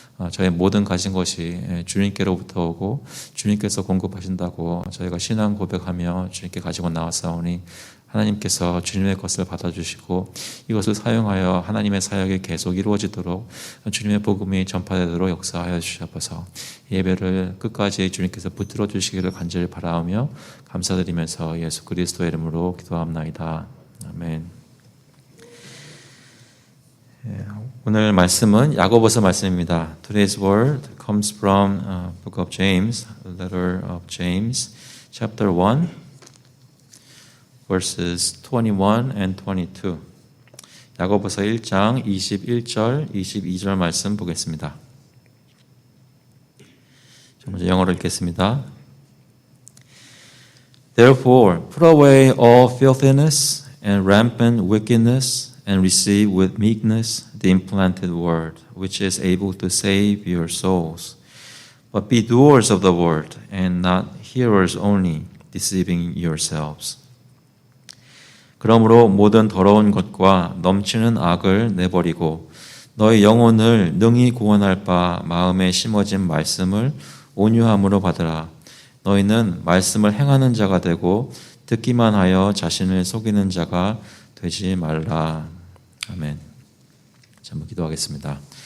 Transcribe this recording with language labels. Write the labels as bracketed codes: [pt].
[ko] 저희 모든 가진 것이 주님께로부터 오고 주님께서 공급하신다고 저희가 신앙 고백하며 주님께 가지고 나왔사오니 하나님께서 주님의 것을 받아주시고 이것을 사용하여 하나님의 사역이 계속 이루어지도록 주님의 복음이 전파되도록 역사하여 주셔서 예배를 끝까지 주님께서 붙들어 주시기를 간절히 바라오며 감사드리면서 예수 그리스도의 이름으로 기도합나이다. 아멘. 오늘 말씀은 야고보서 말씀입니다. [en] Today's word comes from Book of James, letter of James, chapter 1, verses 21 and 22. [ko] 야고보서 1장 21절, 22절 말씀 보겠습니다. 먼저 영어로 읽겠습니다. [en] Therefore, put away all filthiness and rampant wickedness and receive with meekness the implanted word, which is able to save your souls. But be doers of the word and not hearers only, deceiving yourselves. [ko] 그러므로 모든 더러운 것과 넘치는 악을 내버리고 너희 영혼을 능히 구원할 바 마음에 심어진 말씀을 온유함으로 받으라. 너희는 말씀을 행하는 자가 되고 듣기만 하여 자신을 속이는 자가 되지 말라. 아멘. 자, 한번 기도하겠습니다.